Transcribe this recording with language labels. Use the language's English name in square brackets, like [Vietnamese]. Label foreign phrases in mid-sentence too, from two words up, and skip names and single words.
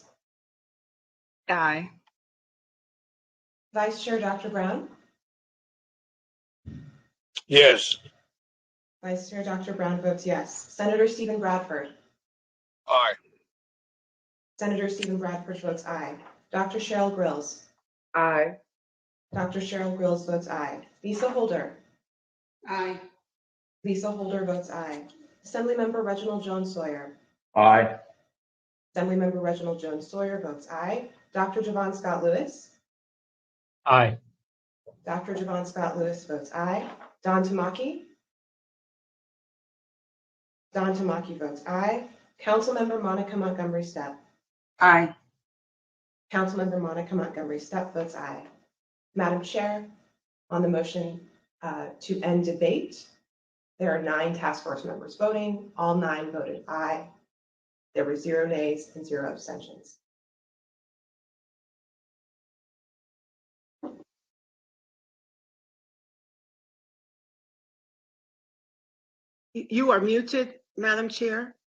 [English] Aye. Vice Chair Dr. Brown? Yes. Vice Chair Dr. Brown votes yes. Senator Stephen Bradford? Aye. Senator Stephen Bradford votes aye. Dr. Cheryl Grills? Aye. Dr. Cheryl Grills votes aye. Lisa Holder? Aye. Lisa Holder votes aye. Assemblymember Reginald Jones Sawyer? Aye. Assemblymember Reginald Jones Sawyer votes aye. Dr. Javon Scott Lewis? Aye. Dr. Javon Scott Lewis votes aye. Don Tamaki? Don Tamaki votes aye. Councilmember Monica Montgomery Stepp? Aye. Councilmember Monica Montgomery Stepp votes aye. Madam Chair, on the motion to end debate, there are 9 task force members voting. All 9 voted aye. There were 0 nays and 0 abstentions. You are muted, Madam Chair.